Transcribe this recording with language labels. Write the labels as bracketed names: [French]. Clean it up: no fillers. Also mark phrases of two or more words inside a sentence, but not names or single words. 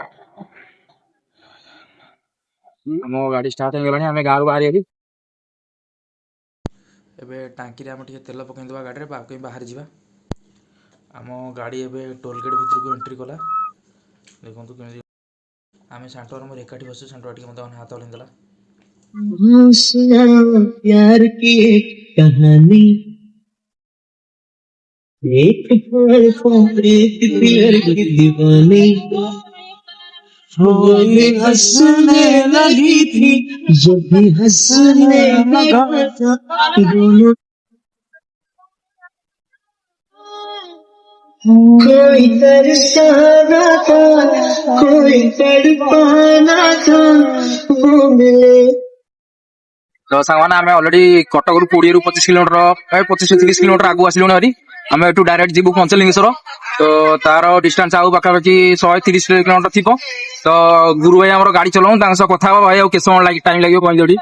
[Odia] ଆମ ଗାଡି ଷ୍ଟାର୍ଟ ହେଇଗଲାଣି, ଆମେ ଗାଁରୁ ବାହାରି। ଏବେ ଟାଙ୍କିରେ ଆମେ ଟିକେ ତେଲ ପକେଇଦେବା ଗାଡ଼ିରେ, ବାହାରି ଯିବା। ଆମ ଗାଡ଼ି ଏବେ ଟୋଲଗେଟ୍ ଭିତରକୁ ଏଣ୍ଟ୍ରି କଲା। ଦେଖନ୍ତୁ କେମିତି ଆମେ ସାଣ୍ଟୁଆର ମୋର ଏକାଠି ବସିଛୁ। ସାଣ୍ଟୁଆ ଟିକେ ମୋତେ ହାତ ହଲେଇ ଦେଲା। [Hindi] प्यार की एक कहानी, एक प्यार की दीवानी, वो भी हंसने लगी थी जब भी हंसने लगा था दोनों। कोई तरसाना था, कोई तड़पाना था, वो मिले। [Odia] ତ ସାଙ୍ଗମାନେ ଆମେ ଅଲରେଡି କଟକରୁ 20-25 କିଲୋମିଟର, 25-30 କିଲୋମିଟର ଆଗକୁ ଆସିଲୁଣି ଭାରି। ଆମେ ଏଠୁ ଡାଇରେକ୍ଟ ଯିବୁ ପଞ୍ଚଲିଙ୍ଗେଶ୍ୱର। ତ ତାର ଡିଷ୍ଟାନ୍ସ ଆଉ ପାଖାପାଖି 130 କିଲୋମିଟର ଥିବ। ତ ଗୁରୁ ଭାଇ ଆମର ଗାଡି ଚଲାଉ, ତାଙ୍କ ସହ କଥା ହବ। ଭାଇ ଆଉ କେତେ ସମୟ ଟାଇମ ଲାଗିବ କହିଲି ଏଠି?